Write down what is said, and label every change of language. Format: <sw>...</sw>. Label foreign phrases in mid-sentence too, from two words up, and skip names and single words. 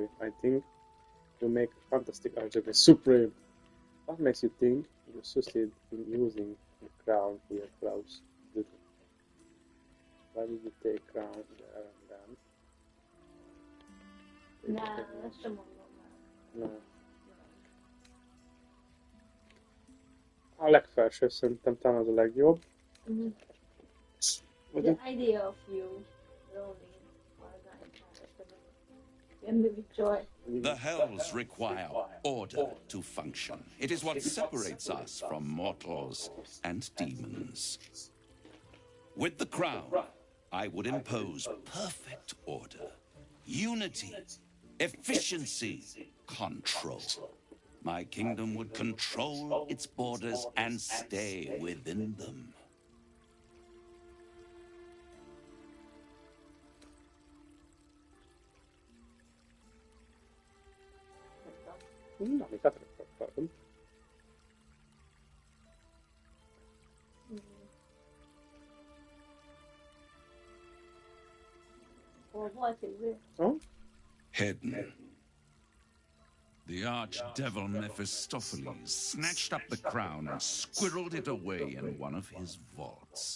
<en>I think you make fantastic Archdevil Supreme. What makes you think you succeed in using the crown here, Klaus? Why did you take crown there and then? Nah, that's the one. No.</en> <hu>A legfelső szerintem talán az a legjobb.</hu> <en>The idea of you rolling The hells require order to function. It is what separates us from mortals and demons. With the crown, I would impose perfect order, unity, efficiency, control. My kingdom would control its borders and stay within them.</en> <hu>Na, miket akartam?</hu> <en>Hidden. The archdevil Mephistopheles snatched up the crown and squirreled it away in one of his vaults.</en>